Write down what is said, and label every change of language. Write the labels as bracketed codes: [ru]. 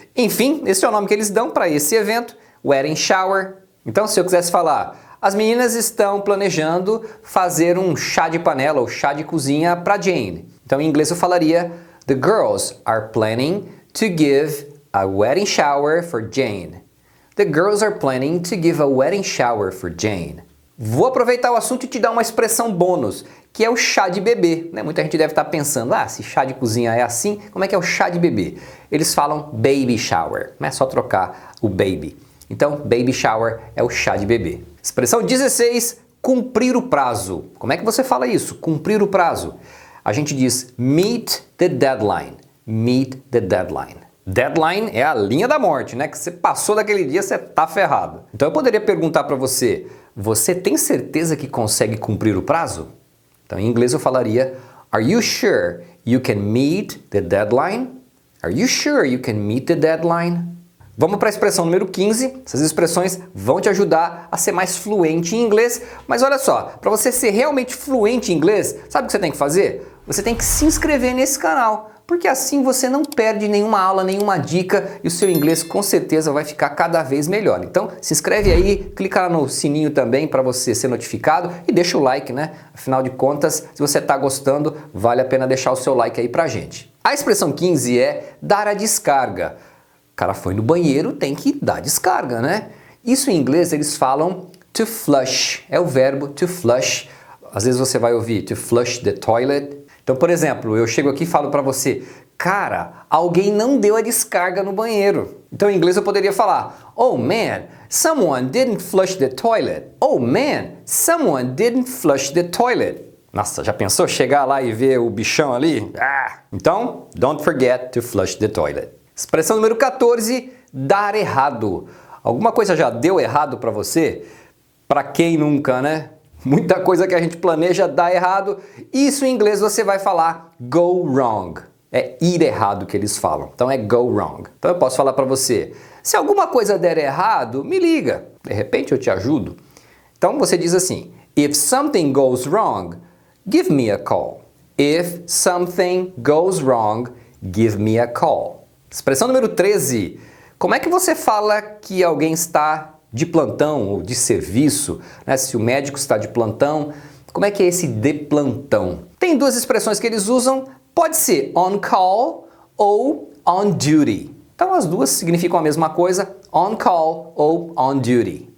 [pt] Enfim, esse é o nome que eles dão para esse evento. Wedding shower. Então, se eu quisesse falar, as meninas estão planejando fazer um chá de panela ou chá de cozinha para Jane. Então, em inglês eu falaria, [en] the girls are planning to give a wedding shower for Jane. The girls are planning to give a wedding shower for Jane. [pt] Vou aproveitar o assunto e te dar uma expressão bônus, que é o chá de bebê. Né? Muita gente deve estar pensando, se chá de cozinha é assim, como é que é o chá de bebê? Eles falam baby shower, não é só trocar o baby. Então, baby shower é o chá de bebê. Expressão 16, cumprir o prazo. Como é que você fala isso? Cumprir o prazo. A gente diz meet the deadline. Meet the deadline. Deadline é a linha da morte, né? Que você passou daquele dia, você tá ferrado. Então eu poderia perguntar para você, você tem certeza que consegue cumprir o prazo? Então em inglês eu falaria, [en] are you sure you can meet the deadline? Are you sure you can meet the deadline? [pt] Vamos para a expressão número 15. Essas expressões vão te ajudar a ser mais fluente em inglês. Mas olha só, para você ser realmente fluente em inglês, sabe o que você tem que fazer? Você tem que se inscrever nesse canal, porque assim você não perde nenhuma aula, nenhuma dica e o seu inglês com certeza vai ficar cada vez melhor. Então se inscreve aí, clica lá no sininho também para você ser notificado e deixa o like, né? Afinal de contas, se você está gostando, vale a pena deixar o seu like aí pra gente. A expressão 15 é dar a descarga. O cara foi no banheiro, tem que dar descarga, né? Isso em inglês eles falam to flush, é o verbo to flush. Às vezes você vai ouvir to flush the toilet. Então, por exemplo, eu chego aqui e falo para você, cara, alguém não deu a descarga no banheiro. Então, em inglês eu poderia falar, [en] oh man, someone didn't flush the toilet. Oh man, someone didn't flush the toilet. [pt] Nossa, já pensou chegar lá e ver o bichão ali? [en] Então, don't forget to flush the toilet. [pt] Expressão número 14, dar errado. Alguma coisa já deu errado para você? Para quem nunca, né? Muita coisa que a gente planeja dá errado. Isso em inglês você vai falar go wrong. É ir errado que eles falam. Então é go wrong. Então eu posso falar para você, se alguma coisa der errado, me liga. De repente eu te ajudo. Então você diz assim, [en] if something goes wrong, give me a call. If something goes wrong, give me a call. [pt] Expressão número 13. Como é que você fala que alguém está de plantão ou de serviço, né? Se o médico está de plantão, como é que é esse de plantão? Tem duas expressões que eles usam, pode ser on call ou on duty. Então as duas significam a mesma coisa, on call ou on duty.